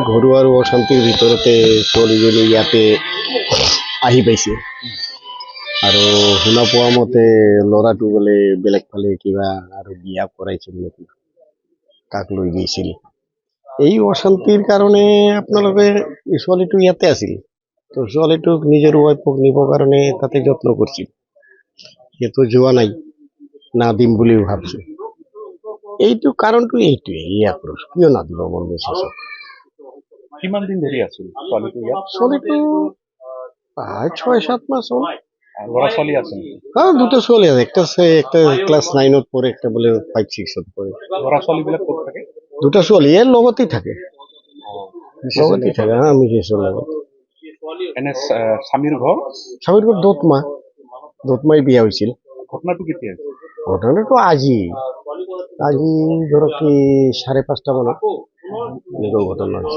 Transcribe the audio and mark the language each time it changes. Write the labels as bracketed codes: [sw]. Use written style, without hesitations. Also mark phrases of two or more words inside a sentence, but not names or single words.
[as] ঘৰুৱা আৰু অশান্তিৰ ভিতৰতে ছোৱালীজনী ইয়াতে আহি পাইছে আৰু শুনা পোৱা মতে ল'ৰাটো বোলে বেলেগ ফালে কিবা আৰু বিয়া কৰাইছিল নেকি কাক লৈ গৈছিল এই অশান্তিৰ কাৰণে আপোনালোকে ছোৱালীটো ইয়াতে আছিল তো ছোৱালীটোক নিজৰ ৱাইফক নিবৰ কাৰণে তাতে যত্ন কৰিছিল সেইটো যোৱা নাই না দিম বুলি ভাবছো এইটো কাৰণটো এইটোৱে আক্ৰোশ কিয় নাদিব মোৰ মেছেজত কিমান দিন ধৰি আছিল ছোৱালীটো ইয়াত ছোৱালীটো 6-7 মাস হ'ল ল'ৰা ছোৱালী আছে হ্যাঁ দুটো ছোৱালী আছে একটা ক্লাস 9ত পড়ে একটা বলে 5-6ত পড়ে ল'ৰা ছোৱালীবিলাক ক'ত থাকে দুটা ছোৱালী এর লগতেই থাকে হ্যাঁ আমি মিছেছৰ লগত এনে স্বামীৰ ঘৰ স্বামীৰ ঘৰ দোতমাই বিয়া হৈছিল ঘটনাটো কেতিয়া ঘটনাটো আজি ধৰক কি 5:30 মানত এনেকুৱা ঘটনা হৈছিল